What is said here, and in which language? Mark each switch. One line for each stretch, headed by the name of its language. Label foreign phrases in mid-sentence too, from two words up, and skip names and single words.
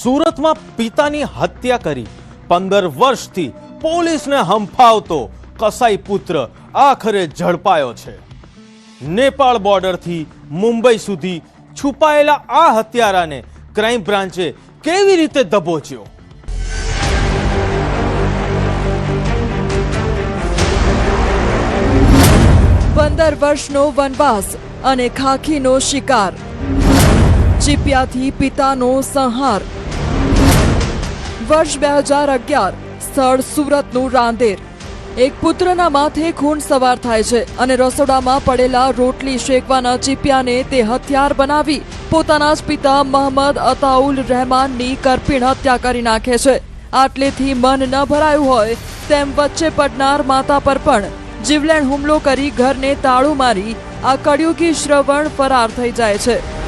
Gujarati: સુરતમાં પિતાની હત્યા કરી 15 વર્ષથી પોલીસને હંફાવતો કસાઈ પુત્ર આખરે ઝડપાયો છે। નેપાળ બોર્ડરથી મુંબઈ સુધી છુપાયેલા આ હત્યારાને ક્રાઇમ બ્રાન્ચે કેવી રીતે દબોચ્યો? પંદર વર્ષનો વનવાસ અને ખાખીનો શિકાર, ચીપિયાથી પિતાનો સંહાર। वर्ष 2011 स्थળ સુરતનું રાંદેર। એક પુત્રના માથે ખૂન સવાર થાય છે અને રસોડામાં પડેલા રોટલી શેકવાના ચીપિયાને તે હથિયાર બનાવી પોતાના જ પિતા મોહમ્મદ અતાઉલ રહેમાનની કરપીણ હત્યા કરી નાખે છે। આટલેથી મન ન ભરાયું હોય તેમ વચ્ચે પડનાર માતા પર પણ જીવલેણ હુમલો કરી ઘરને તાળું મારી આ કળયુગી શ્રવણ ફરાર થઈ જાય છે।